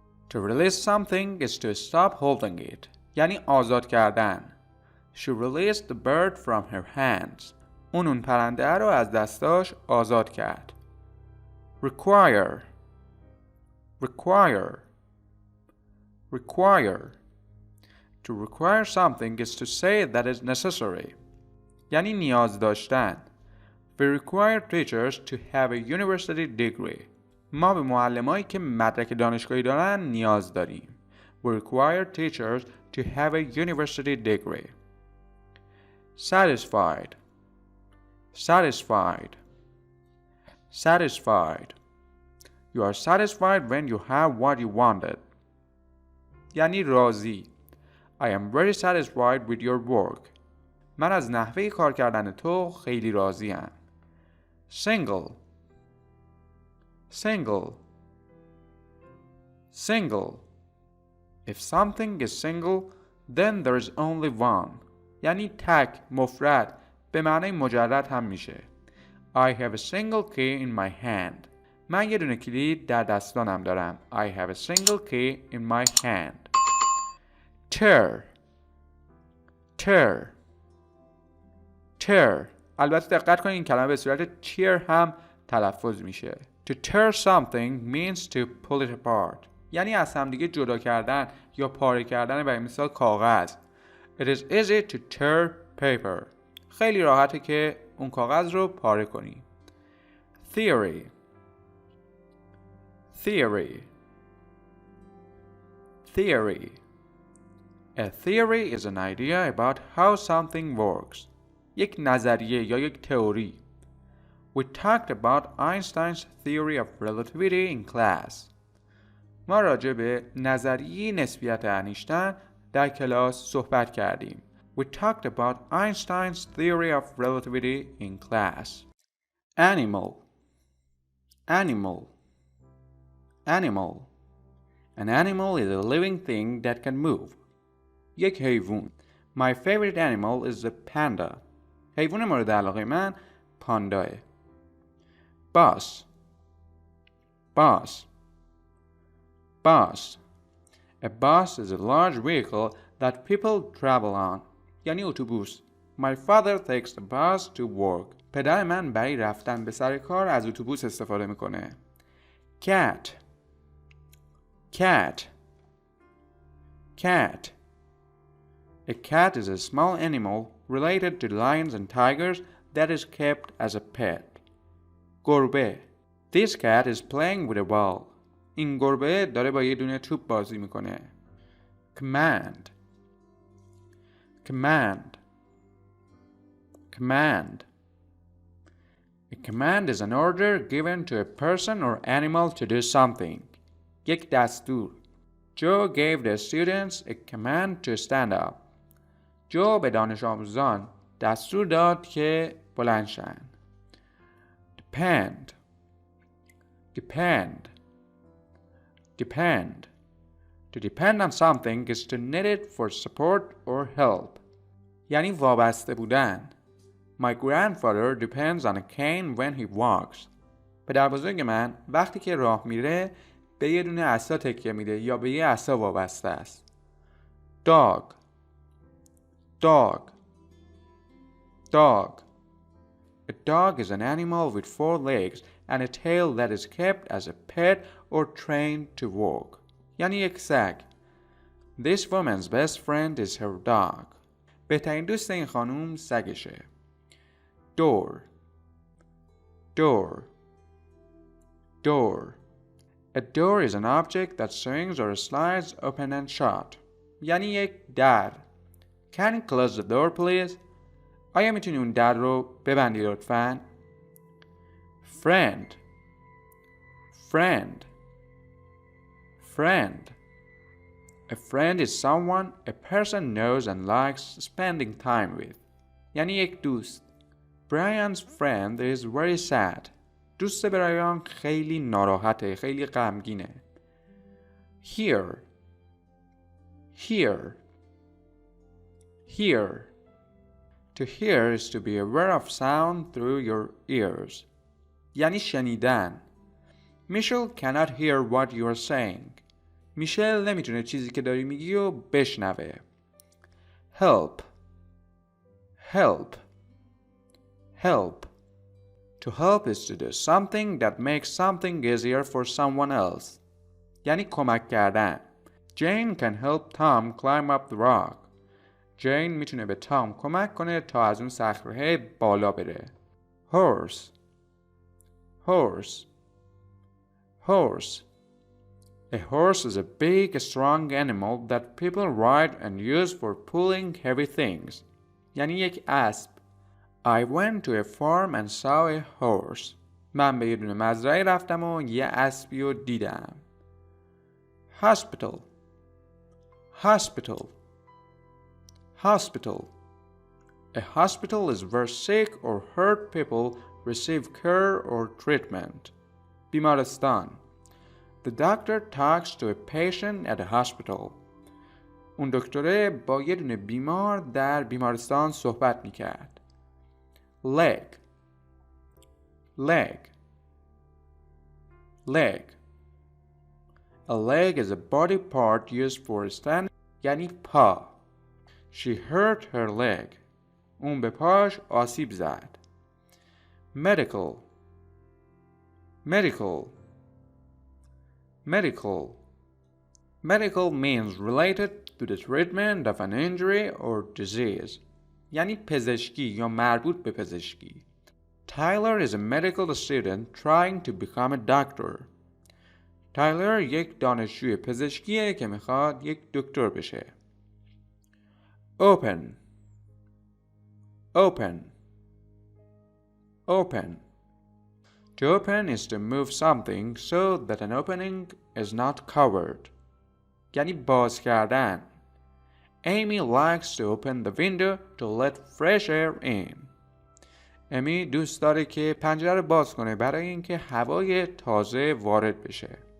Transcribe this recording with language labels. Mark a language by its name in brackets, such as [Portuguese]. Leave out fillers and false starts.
[English] To release something is to stop holding it. [Persian] یعنی آزاد کردن. [English] She released the bird from her hands. [Persian] اون پرنده رو از دستاش آزاد کرد. [English] Require. Require. Require. To require something is to say that is necessary. [Persian] یعنی نیاز داشتن. [English] We require teachers to have a university degree. [Persian] ما به معلمایی که مدرک دانشگاهی دارن نیاز داریم. [English] We require teachers to have a university degree. Satisfied. Satisfied. Satisfied. You are satisfied when you have what you wanted. [Persian] یعنی راضی. [English] I am very satisfied with your work. [Persian] من از نحوه کار کردن تو خیلی راضیم. [English] Single. single single. If something is single, then there is only one. [Persian] یعنی تک، مفرد، به معنی مجرد هم میشه. [English] I have a single key in my hand. [Persian] من یه دونه کلید در دستانم دارم. [English] I have a single key in my hand. tear tear tear. [Persian] البته دقت کنید این کلمه به صورت tear هم تلفظ میشه. [English] To tear something means to pull it apart. [Persian] یعنی از هم دیگه جدا کردن یا پاره کردن، برای مثال کاغذ. [English] It is easy to tear paper. [Persian] خیلی راحته که اون کاغذ رو پاره کنی. [English] theory theory theory. A theory is an idea about how something works. [Persian] یک نظریه یا یک تئوری. [English] We talked about Einstein's theory of relativity in class. [Persian] ما راجع به نظریه نسبیت انیشتین در کلاس صحبت کردیم. [English] We talked about Einstein's theory of relativity in class. Animal animal animal. An animal is a living thing that can move. [Persian] یک حیوان. [English] My favorite animal is the panda. [Persian] حیوان مورد علاقه من پانداه. [English] Bus bus bus. A bus is a large vehicle that people travel on. [Persian] یعنی اتوبوس. [English] My father takes the bus to work. [Persian] پدر من برای رفتن به سر کار از اتوبوس استفاده میکنه. [English] Cat cat cat. A cat is a small animal related to lions and tigers that is kept as a pet. [Persian] گربه. [English] This cat is playing with a ball. [Persian] این گربه داره با یه دونه توپ بازی میکنه. [English] Command command command. A command is an order given to a person or animal to do something. [Persian] یک دستور. [English] Joe gave the students a command to stand up. [Persian] جو به دانش آموزان دستور داد که بلند شن. [English] Depend depend depend. To depend on something is to need it for support or help. [Persian] یعنی وابسته بودن. [English] My grandfather depends on a cane when he walks. [Persian] پدر بزرگ من وقتی که راه میره به یه دونه عصا تکیه میده یا به یه عصا وابسته است. [English] Dog dog dog. A dog is an animal with 4 legs and a tail that is kept as a pet or trained to walk. [Persian] یعنی یک سگ. [English] This woman's best friend is her dog. [Persian] بهترین دوست این خانوم سگشه. [English] Door door door. A door is an object that swings or slides open and shut. [Persian] یعنی یک در. [English] Can you close the door please? [Persian] آیا میتونی اون در رو ببندی لطفاً؟ [English] Friend friend friend. A friend is someone a person knows and likes spending time with. [Persian] یعنی یک دوست. [English] Brian's friend is very sad. [Persian] دوست برایان خیلی ناراحته، خیلی غمگینه. [English] Hear hear hear. To hear is to be aware of sound through your ears. [Persian] یعنی شنیدن. [English] Michelle cannot hear what you are saying. [Persian] میشل نمیتونه چیزی که داری میگی رو بشنوه. [English] Help help help. To help is to do something that makes something easier for someone else. [Persian] یعنی کمک کردن. [English] Jane can help Tom climb up the rock. [Persian] جین میتونه به تام کمک کنه تا از اون صخره بالا بره. [English] Horse horse horse. A horse is a big, strong animal that people ride and use for pulling heavy things. [Persian] یعنی یک اسب. [English] I went to a farm and saw a horse. [Persian] من به یه دونه مزرعه رفتم و یه اسبی رو دیدم. [English] Hospital hospital hospital. A hospital is where sick or hurt people receive care or treatment. [Persian] بیمارستان. [English] The doctor talks to a patient at a hospital. [Persian] اون دکتره با یه دونه بیمار در بیمارستان صحبت میکرد. [English] Leg. Leg. Leg. A leg is a body part used for standing. [Persian] یعنی پا. [English] She hurt her leg. [Persian] اون به پاش آسیب زد. [English] Medical. Medical. Medical. Medical means related to the treatment of an injury or disease. [Persian] یعنی پزشکی یا مربوط به پزشکی. [English] Tyler is a medical student trying to become a doctor. [Persian] تایلر یک دانشجوی پزشکیه که میخواد یک دکتر بشه. [English] Open. Open. Open. To open is to move something so that an opening is not covered. [Persian] یعنی باز کردن. [English] Amy likes to open the window to let fresh air in. [Persian] امی دوست داره که پنجره رو باز کنه برای اینکه هوای تازه وارد بشه.